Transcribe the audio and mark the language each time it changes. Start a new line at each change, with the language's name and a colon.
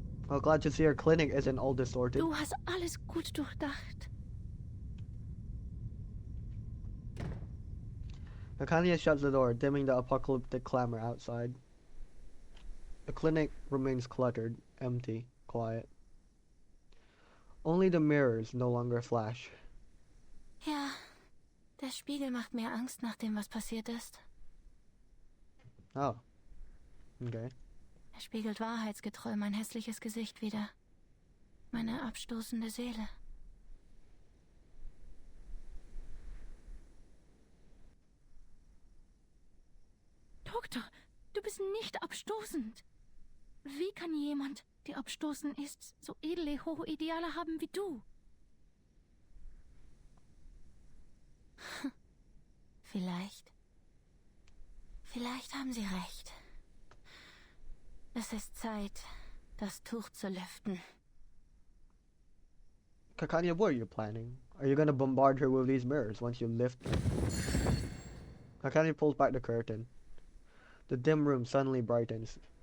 English: Oh, glad to see her clinic isn't all distorted.
German: Du hast alles gut durchdacht.
English: Nakania shuts the door, dimming the apocalyptic clamor outside. The clinic remains cluttered, empty, quiet. Only the mirrors no longer flash.
German: Ja, der Spiegel macht mir Angst nach dem, was passiert ist.
English: Oh. Okay.
German: Er spiegelt wahrheitsgetreu mein hässliches Gesicht wider. Meine abstoßende Seele. Doktor, du bist nicht abstoßend. Wie kann jemand, der abstoßend ist, so edle, hohe Ideale haben wie du? Vielleicht haben Sie recht. Es ist Zeit, das Tuch zu lüften.
English: Kakanya, what are you planning? Are you gonna bombard her with these mirrors once you lift them? Kakanya pulls back the curtain. The dim room suddenly brightens.